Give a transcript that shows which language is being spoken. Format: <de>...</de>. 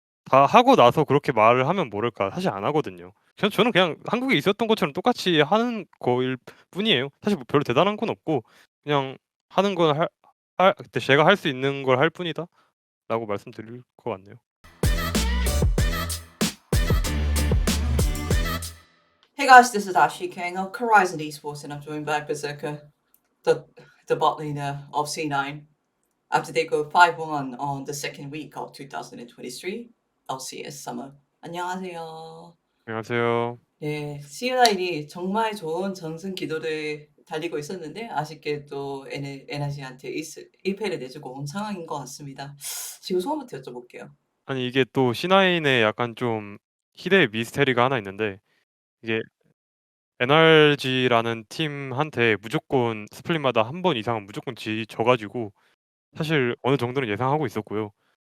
<ko>다 하고 나서 그렇게 말을 하면 모를까 사실 안 하거든요. 저는 그냥 한국에 있었던 것처럼 똑같이 하는 거일 뿐이에요. 사실 뭐 별로 대단한 건 없고 그냥 하는 건 할 제가 할 수 있는 걸 할 뿐이다라고 말씀드릴 것 같네요.</ko> <en>Hey guys, this is Ashley King of Horizon Esports, and I'm joined by Berserker, the the bot leader of C9. After they go 5-1 on the second week of 2023 LCS Summer.</en> <ko>안녕하세요. 안녕하세요. 네, C9이 정말 좋은 전승 기도를 달리고 있었는데 아쉽게 또 NRG한테 1패를 내주고 온 상황인 것 같습니다. 지금 소감부터 여쭤볼게요. 아니 이게 또 C9에 약간 좀 희대의 미스테리가 하나 있는데 이게 NRG라는 팀한테 무조건 스플릿마다 한 번 이상은 무조건 져 가지고 사실 어느 정도는 예상하고 있었고요.</ko>